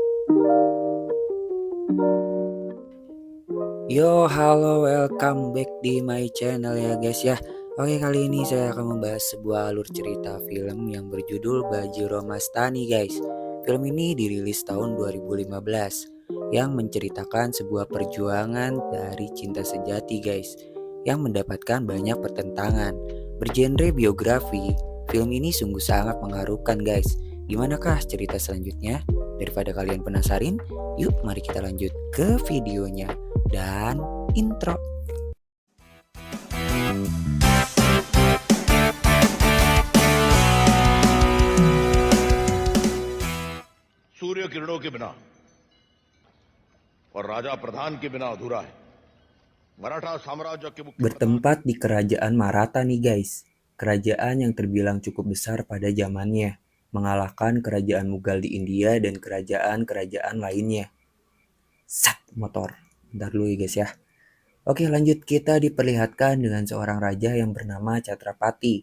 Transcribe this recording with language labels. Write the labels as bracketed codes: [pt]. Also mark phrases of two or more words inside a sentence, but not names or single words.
[en] Yo, halo, welcome back di my channel ya guys ya. [id] Oke, kali ini saya akan membahas sebuah alur cerita film yang berjudul Bajiro Mastani guys. Film ini dirilis tahun 2015 yang menceritakan sebuah perjuangan dari cinta sejati guys yang mendapatkan banyak pertentangan. Bergenre biografi, film ini sungguh sangat mengharukan guys. Gimanakah cerita selanjutnya? Daripada kalian penasaran, yuk mari kita lanjut ke videonya. Dan intro. [hi] सूर्य किरणों के बिना और राजा प्रधान के बिना अधूरा है। मराठा साम्राज्य के मुख्य [id] Bertempat di kerajaan Maratha nih guys. Kerajaan yang terbilang cukup besar pada zamannya, mengalahkan kerajaan Mughal di India dan kerajaan-kerajaan lainnya. Sat motor. Bentar dulu ya guys ya. Oke, lanjut, kita diperlihatkan dengan seorang raja yang bernama Chhatrapati.